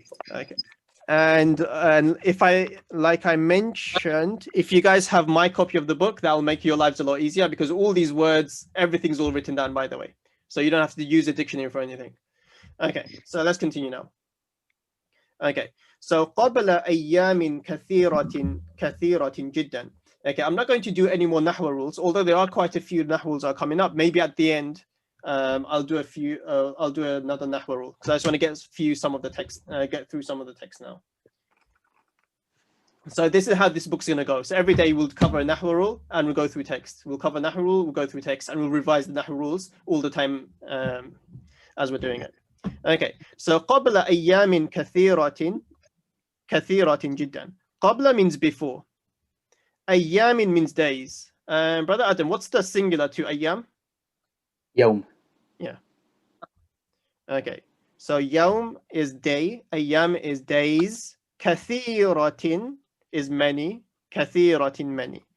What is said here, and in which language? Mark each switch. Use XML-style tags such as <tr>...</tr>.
<en>Okay. And if like I mentioned, if you guys have my copy of the book, that will make your lives a lot easier because all these words, everything's all written down, by the way. So you don't have to use a dictionary for anything. Okay, so let's continue now. Okay, so</en> <ar>قبل أيام كثيرة جدا.</ar> <en>Okay, I'm not going to do any more nahwa rules, although there are quite a few nahwa rules are coming up. Maybe at the end, I'll do a few. I'll do another nahwa rule because I just want to get through some of the text. Get through some of the text now. So this is how this book's going to go. So every day we'll cover a nahwa rule and we'll go through text. We'll cover nahwa rule, we'll go through text, and we'll revise the nahwa rules all the time as we're doing it. Okay, so</en> <ar>قبل أيام كثيرة جدا.</ar> <en>قبل means before. أيام means days. Brother Adam, what's the singular to أيام?</en> <ar>يوم.</ar> <en>Yeah. Okay, so يوم is day, أيام is days, كثيرة is many, كثيرة many.</en>